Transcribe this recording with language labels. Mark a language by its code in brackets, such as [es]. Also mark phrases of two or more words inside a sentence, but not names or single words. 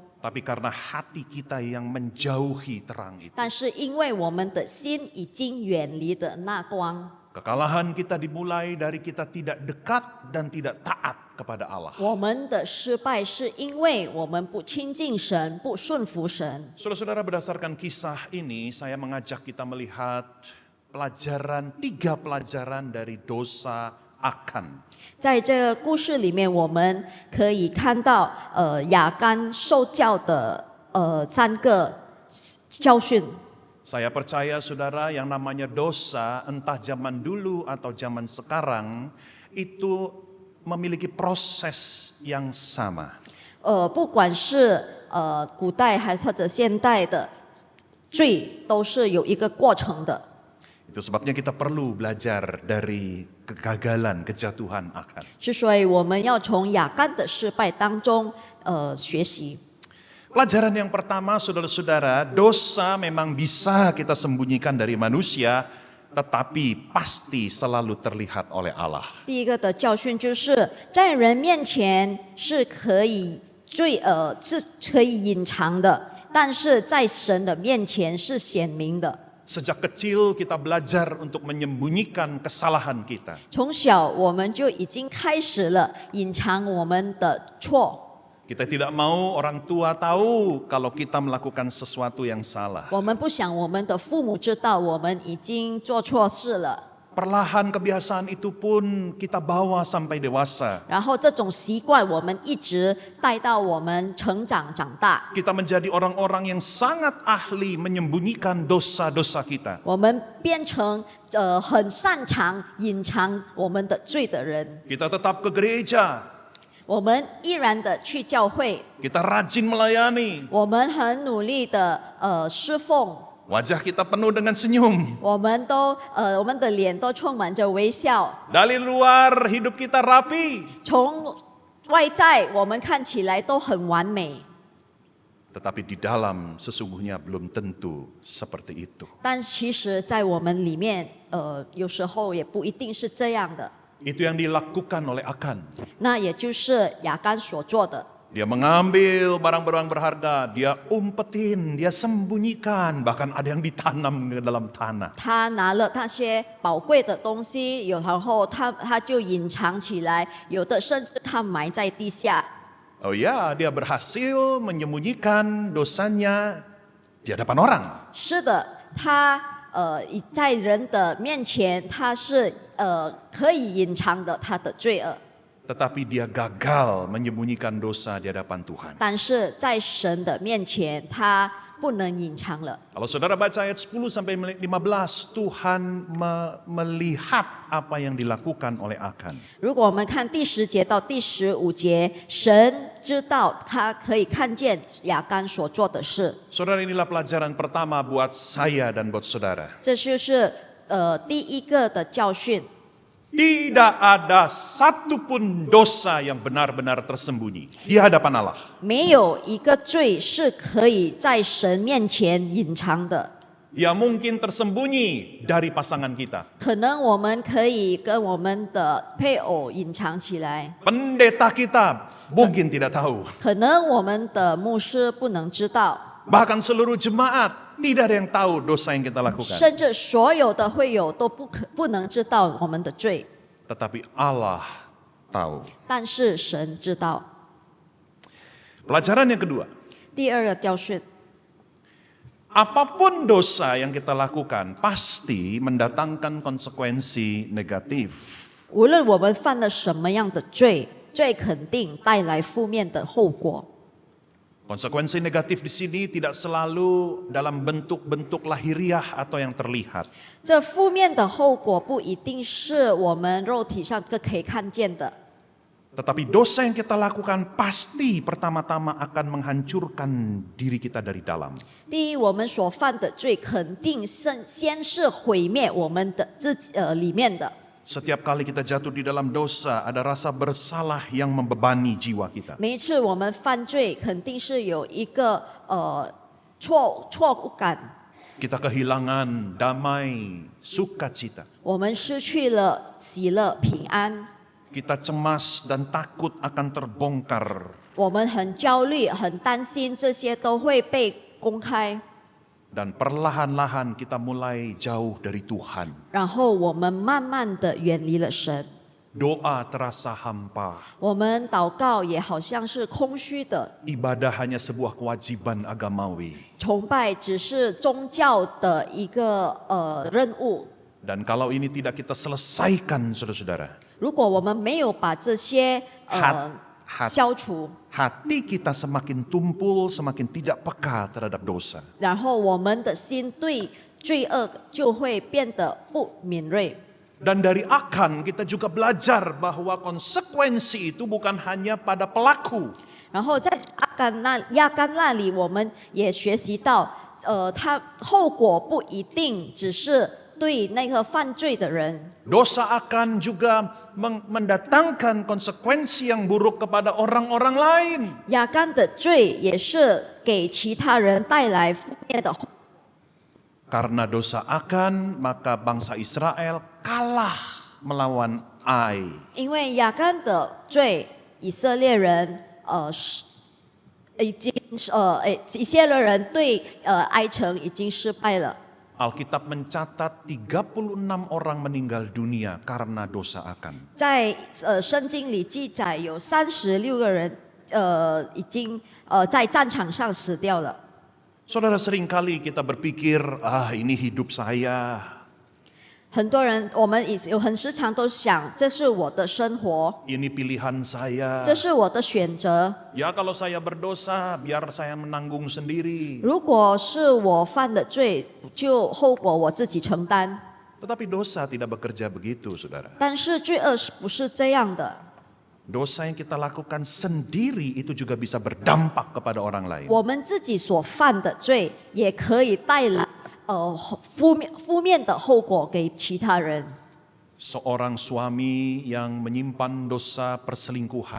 [id] Tapi karena hati kita yang menjauhi terang itu. [zh] 但是因为我们的心已经远离的那光。 [id] Kekalahan kita dimulai dari kita tidak dekat dan tidak taat kepada Allah. [zh] 我们的失败是因为我们不亲近神，不顺服神。 [id] Saudara-saudara, berdasarkan kisah ini saya mengajak kita melihat tiga pelajaran dari dosa Akan. [zh] 在这个故事里面，我们可以看到亚干受教的3个教训。 [id] Saya percaya saudara yang namanya dosa entah zaman dulu atau zaman sekarang itu memiliki proses yang sama. [zh] 不管是古代还或者现代的罪，都是有一个过程的。 [id] Itu sebabnya kita perlu belajar dari kegagalan, kejatuhan Akan. [zh] 之所以我们要从亚干的失败当中学习。 [id] Pelajaran yang pertama saudara-saudara, dosa memang bisa kita sembunyikan dari manusia, tetapi pasti selalu terlihat oleh Allah. [zh] 第一个的教训就是在人面前是可以是可以隐藏的，但是在神的面前是显明的。 [id] Sejak kecil kita belajar untuk menyembunyikan kesalahan kita. [zh] 从小我们就已经开始了隐藏我们的错。 [id] Kita tidak mau orang tua tahu kalau kita melakukan sesuatu yang salah. [zh] 我们不想我们的父母知道我们已经做错事了。 [id] Perlahan kebiasaan itu pun kita bawa sampai dewasa. [zh] 然后这种习惯我们一直带到我们成长长大。 [id] Kita menjadi orang-orang yang sangat ahli menyembunyikan dosa-dosa kita. [zh] 我们变成很擅长隐藏我们的罪的人。 [id] Kita tetap ke gereja. [zh] 我们依然的去教会， [id] Kita rajin melayani. [zh] 我们很努力的侍奉， [id] Wajah kita penuh dengan senyum. [zh] 我们的脸都充满着微笑。 [id] Dari luar hidup kita rapi. [zh] 从外在我们看起来都很完美， [id] Tetapi di dalam sesungguhnya belum tentu seperti itu. [zh] 但其实，在我们里面，有时候也不一定是这样的。 [id] Itu yang dilakukan oleh Akan. [zh] 那也就是亚干所做的。 [id] Dia mengambil barang-barang berharga, dia umpetin, dia sembunyikan, bahkan ada yang ditanam ke dalam tanah. [zh] 他拿了那些宝贵的东西，然后他就隐藏起来，有的甚至他埋在地下。 [id] Oh ya, dia berhasil menyembunyikan dosanya di hadapan orang. [zh] 是的，他在人的面前，他是可以隐藏的他的罪恶， [id] Tetapi dia gagal menyembunyikan dosa di hadapan Tuhan. [zh] 但是在神的面前，他不能隐藏了。 [id] Kalau saudara baca ayat 10 sampai 15, Tuhan melihat apa yang dilakukan oleh Akan. [zh] 如果我们看第10节到第15节，神知道他可以看见亚干所做的事， [id] Saudara, inilah pelajaran pertama buat saya dan buat saudara. [zh] 这就是第一个的教训。 [id] Tidak ada satupun dosa yang benar-benar tersembunyi di hadapan Allah. [zh] 没有一个罪是可以在神面前隐藏的。 [id] Ya mungkin tersembunyi dari pasangan kita. [zh] 可能我们可以跟我们的配偶隐藏起来， [id] Pendeta kita mungkin tidak tahu. [zh] 可能我们的牧师不能知道， [id] Bahkan seluruh jemaat tidak ada yang tahu dosa yang kita lakukan. [zh] 甚至所有的会友都不能知道我们的罪， [id] Tetapi Allah tahu. [zh] 但是神知道。 [id] Pelajaran yang kedua. [zh] 第二个教训， [id] Apapun dosa yang kita lakukan pasti mendatangkan konsekuensi negatif. [zh] 无论我们犯了什么样的罪，最肯定带来负面的后果。 [id] Konsekuensi negatif di sini tidak selalu dalam bentuk-bentuk lahiriah atau yang terlihat. [zh] 这负面的后果不一定是我们肉体上可以看见的， [id] Tetapi dosa yang kita lakukan pasti pertama-tama akan menghancurkan diri kita dari dalam. [zh] 第一，我们所犯的罪肯定先是毁灭我们的自己里面的。 [id] Setiap kali kita jatuh di dalam dosa, ada rasa bersalah yang membebani jiwa kita. [zh] 每一次我们犯罪，肯定是有一个错误感， [id] Kita kehilangan damai, sukacita. [zh] 我们失去了喜乐平安， [id] Kita cemas dan takut akan terbongkar. [zh] 我们很焦虑、很担心，这些都会被公开， [id] Dan perlahan-lahan kita mulai jauh dari Tuhan. [zh] 然后我们慢慢的远离了神， [id] Doa terasa hampa. [zh] 我们祷告也好像是空虚的， [id] Ibadah hanya sebuah kewajiban agamawi. [zh] 崇拜只是宗教的一个任务。 [id] Dan kalau ini tidak kita selesaikan, saudara-saudara, [zh] 如果我们没有把这些消除， [id] hati kita semakin tumpul, semakin tidak peka terhadap dosa. [zh] 然后我们的心对罪恶就会变得不敏锐。 [id] Dan dari akan kita juga belajar bahwa konsekuensi itu bukan hanya pada pelaku. [zh] 然后在亚干那里，我们也学习到，它后果不一定只是对那个犯罪的人， [id] Dosa akan juga mendatangkan konsekuensi yang buruk kepada orang-orang lain. [zh] 亚干的罪也是给其他人带来负面的后果。 [id] Karena dosa akan, maka bangsa Israel kalah melawan Ai. [zh] 因为亚干的罪，以色列人以色列人对埃城已经失败了。 [id] Alkitab mencatat 36 orang meninggal dunia karena dosa akan. [zh] 在圣经里记载有36个人已经在战场上死掉了。 [id] Saudara, seringkali kita berpikir, ini hidup saya. [zh] 很多人我们很时常都想，这是我的生活， [id] Ini pilihan saya. [zh] 这是我的选择。 [id] Ya kalau saya berdosa, biar saya menanggung sendiri. [zh] 如果是我犯了罪，就后果我自己承担。 [id] Tetapi dosa tidak bekerja begitu, saudara. [zh] 但是罪恶不是这样的， [id] Dosa yang kita lakukan sendiri itu juga bisa berdampak kepada orang lain. [zh] 我们自己所犯的罪也可以带来负面的后果给其他人。 [id] Seorang suami yang menyimpan dosa perselingkuhan